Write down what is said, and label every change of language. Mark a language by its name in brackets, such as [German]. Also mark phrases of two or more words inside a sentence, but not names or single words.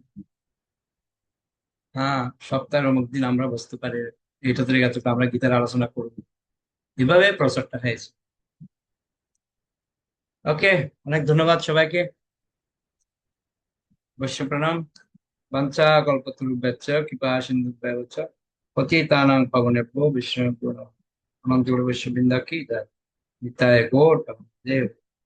[Bangla] হ্যাঁ, সপ্তাহের অমুক দিন আমরা বসতে পারি, এটা থেকে এতটা আমরা গীতার আলোচনা করব, এভাবে প্রচারটা হয়েছে। ওকে, অনেক ধন্যবাদ সবাইকে। বৈশ্য প্রণাম। [Sanskrit] বাঞ্ছা কল্পতরুভ্যশ্চ কৃপা সিন্ধুভ্যেব চ পতিতানাং পাবনেভ্যো বৈষ্ণবেভ্যো নমঃ অনন্ত গৌর বৈষ্ণব বৃন্দা কি জয়। [Bangla] নিতাই গৌর দেব।